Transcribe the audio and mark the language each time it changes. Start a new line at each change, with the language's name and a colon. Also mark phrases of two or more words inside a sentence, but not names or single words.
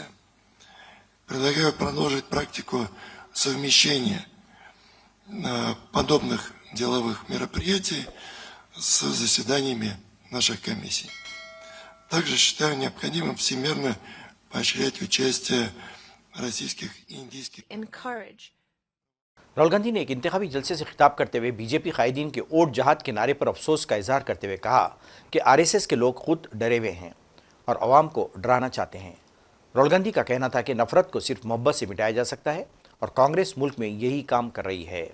Russian: Предлагаю продолжить практику совмещения подобных деловых мероприятий с заседаниями наших комиссий. Также считаю необходимым всемерно поощрять участие российских и इंडियन
English: encourage
Urdu: راہل گاندھی نے ایک انتخابی جلسے سے خطاب کرتے ہوئے بی جے پی قائدین کے ووٹ جہاد کے نعرے پر افسوس کا اظہار کرتے ہوئے کہا کہ آر ایس ایس کے لوگ خود ڈرے ہوئے ہیں اور عوام کو ڈرانا چاہتے ہیں. راہل گاندھی کا کہنا تھا کہ نفرت کو صرف محبت سے مٹایا جا سکتا ہے اور کانگریس ملک میں یہی کام کر رہی ہے.